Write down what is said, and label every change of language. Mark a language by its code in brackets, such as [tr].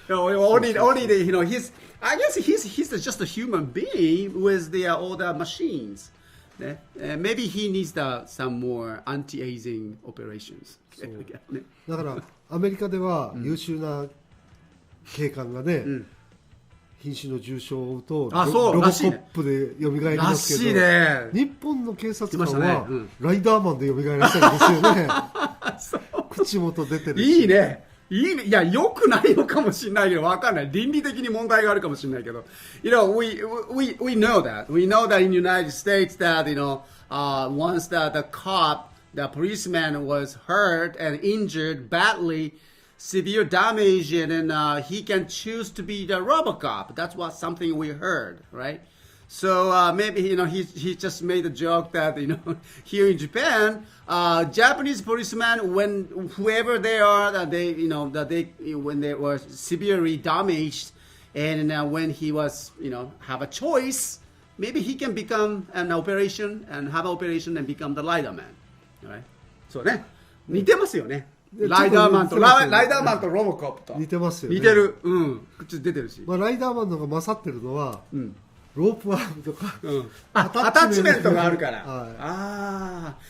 [en] Only the I guess he's just a human being with all the machines. Maybe he needs some more anti-aging operations. [ja] だからアメリカでは優秀な警官がね、瀕死の重傷を負うとロボコップで蘇りますけど、日本の警察官はライダーマンで蘇らせるんですよね。口元出てるし。いいね。いや、良くないのかもしれないけど、わかんない。倫理的に問題があるかもしれないけど。 [en] we know that. We know that in the United States that, once the policeman was hurt and injured badly, severe damage, and then he can choose to be the RoboCop. That's what something we heard, right? So maybe he just made a joke that here in Japan, Japanese policemen, when whoever they are, that they when they were severely damaged, and when he was have a choice, maybe he can become an operation and have an operation and become the Rider Man, right? [ja] そうね、似てますよね。ライダーマンとロボコップと似てますよね。似てる。うん。口出てるし。まあライダーマンの方が勝ってるのは。ロープアームとか、アタッチメントがあるから。